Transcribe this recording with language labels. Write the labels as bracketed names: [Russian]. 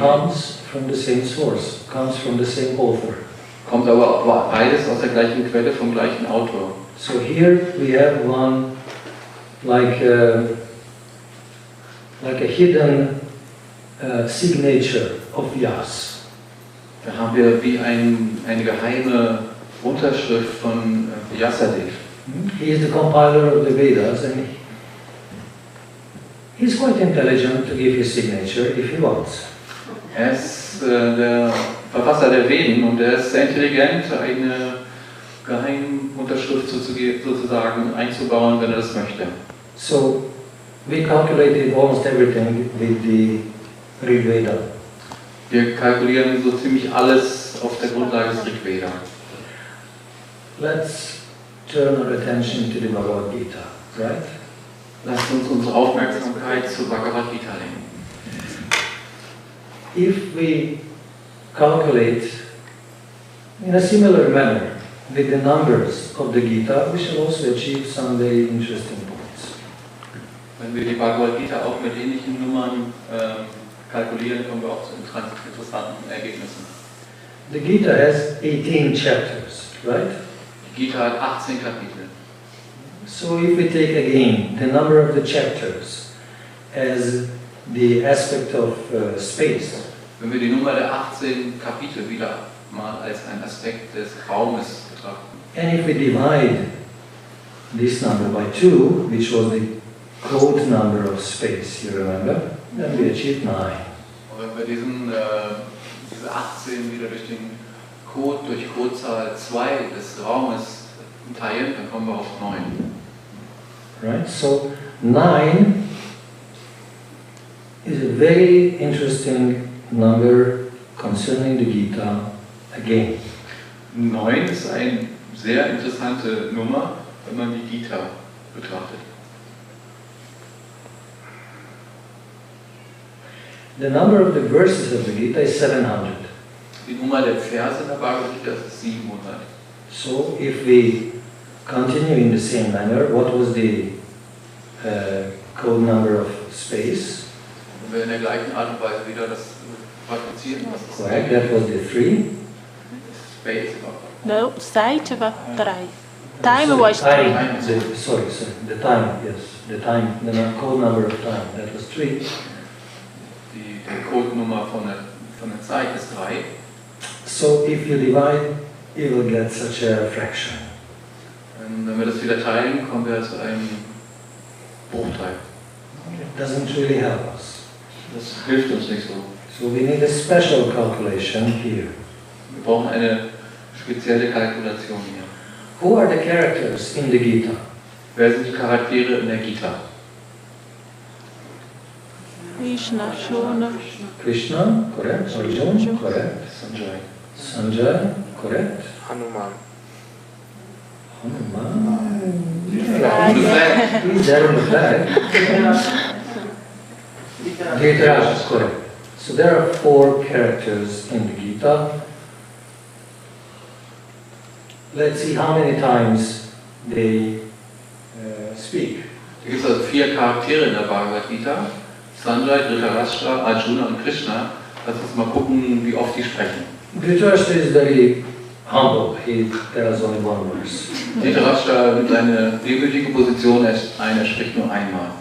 [English] Comes from the same source, comes from the same author. [German] Kommt aber beides aus der gleichen Quelle, vom gleichen Autor. [English] So here we have one like a hidden signature of Vyas. [German] Da haben wir wie eine geheime Unterschrift von Vyasadeva. [English] He is the compiler of the Vedas and he's quite intelligent to give his signature if he wants. [German] Er ist der Verfasser der Veden und er ist sehr intelligent, eine Geheimunterschrift sozusagen einzubauen, wenn er das möchte. [English] So we calculated almost everything with the Rig Veda. [German] Wir kalkulieren so ziemlich alles auf der Grundlage des Rigveda. [English] Let's turn our attention to the Bhagavad-gita, right? [German] Lasst uns unsere Aufmerksamkeit zu Bhagavad-gita lenken. [English] If we calculate in a similar manner with the numbers of the Gita, we shall also achieve some very interesting points. [German] Wenn wir die Bhagavad-gita auch mit ähnlichen Nummern kalkulieren, kommen wir auch zu interessanten Ergebnissen. [English] The Gita has 18 chapters, right? [German] Die Gita hat 18 Kapitel. [English] So if we take again the number of the chapters as the aspect of space, [German] Wenn wir die Nummer der 18 Kapitel wieder mal als einen Aspekt des Raumes betrachten, [English] and if we divide this number by 2, which was the code number of space, you remember, then we achieve 9. [German] und wenn wir diese 18 wieder durch den Code, durch Codezahl 2 des Raumes teilen, dann kommen wir auf 9. [English] Right? So 9 is a very interesting number concerning the Gita again. [German] 9 ist eine sehr interessante Nummer, wenn man die Gita betrachtet. [English] The number of the verses of the Gita is 700. [German] Die Nummer der Verse in der Bhagavad-gita ist 700. [English] So if we continue in the same manner, what was the code number of space? [German] Wenn wir in der gleichen Art und Weise wieder das praktizieren, was ist [English] Correct, that was the 3. Space? No, site was 3. Time was 3. Sorry, the time, yes. The time, the code number of time, that was 3. [German] Die Codenummer von der Zeit ist 3. [English] So if you divide, you will get such a fraction. [German] Wenn wir das wieder teilen, kommen wir zu einem Bruchteil. [English] It doesn't really help us. [German] Das hilft uns nicht so. [English] So we need a special calculation here. [German] Wir brauchen eine spezielle Kalkulation hier. [English] Who are the characters in the Gita? [German] Wer sind die Charaktere in der Gita? [English] Krishna, Shuna, Krishna, correct. Arjuna, correct. Sanjay. Sanjay, correct. Hanuman. Hanuman. yeah. He's there on the flag. Dhritarashtra is correct. So there are 4 characters in the Gita. Let's see how many times they speak. [German] Da gibt es also 4 Charaktere in der Bhagavad-gita. Sanjay, Dhritarashtra, Arjuna und Krishna. Lass uns mal gucken, wie oft die sprechen. [English] Dhritarashtra is very humble. He tells only one verse. [German] Dhritarashtra nimmt eine demütige Position, er spricht nur einmal.